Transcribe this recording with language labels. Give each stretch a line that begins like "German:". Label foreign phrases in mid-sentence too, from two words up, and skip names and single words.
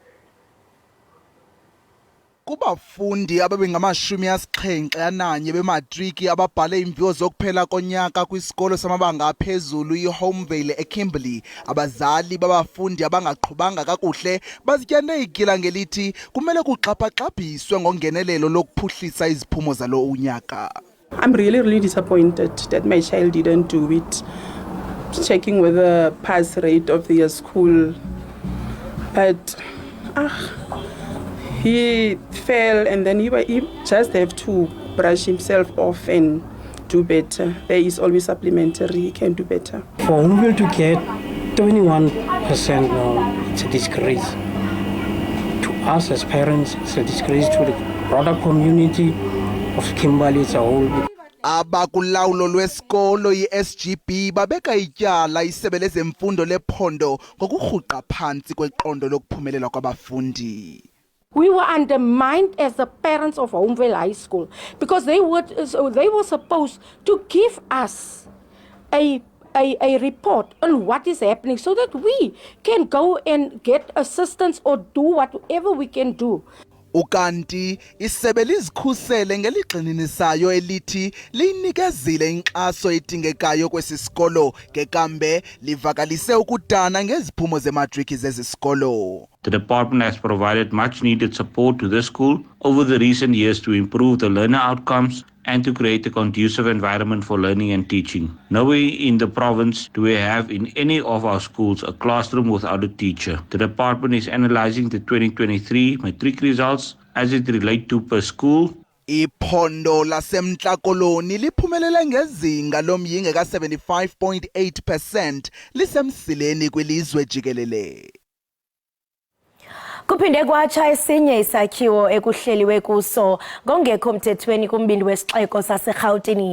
Xhosa: Kubafundi ababengamashumi-71 bematriki ababhale imviwo zokuphela konyaka kwisikolo samabanga aphezulu iHomvale eKimberley, abazali babafundi abangaqhubanga kakuhle bazityane igila ngelithi kumele kuxhaphaxhabhiswe ngongenelelo lokuphuhlisa iziphumo zalo unyaka.
English: I'm really disappointed that my child didn't do it, checking with the pass rate of the school, but he fell and then he just have to brush himself off and do better. There is always supplementary, he can do better. For Homvale to get 21% now, it's a disgrace. To us as parents, it's a disgrace to the broader community of Kimberley as a whole.
Xhosa: Abakulawulo lwesikolo i-SGB babeka ityala isebe lezemfundo lephondo ngokurhuqa phansi kweqondo lokuphumelela kwabafundi.
English: We were undermined as the parents of Homvale High School because they were supposed to give us a report on what is happening so that we can go and get assistance or do whatever we can do.
Xhosa: Ukanti isebe lizikhusele ngeligxininisayo elithi linikezile inkxaso edingekayo kwesi sikolo ngekambe livakalise ukudana ngeziphumo zematriki zezi sikolo.
English: The department has provided much needed support to this school over the recent years to improve the learner outcomes and to create a conducive environment for learning and teaching. Nowhere in the province do we have in any of our schools a classroom without a teacher. The department is analyzing the 2023 matric results as it relates to per school.
Xhosa: Iphondo laseMntla-Koloni liphumelele ngezinga lomyinge ka-75.8% lisemsileni kwilizwe jikelele. Kuphinde kwatsha esinye isakhiwo ekuhleliwe kuso ngongekho mthethweni kumbindi wesixeko saseRhawutini.